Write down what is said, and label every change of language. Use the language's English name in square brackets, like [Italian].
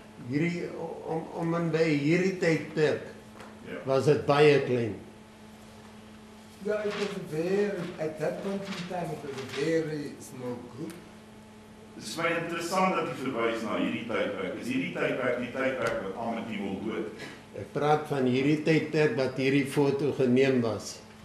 [Afrikaans] Hierdie om en by hierdie tydperk Ja. was dit baie klein. [English] Yeah, it was very, at that point in time, it was a very small group. [Afrikaans] Het is baie interessant dat jy verwys na hierdie tydperk. Is hierdie tydperk die tydperk wat Ahmed Timol dood? Ek praat van hierdie tydperk wat hierdie foto geneem was.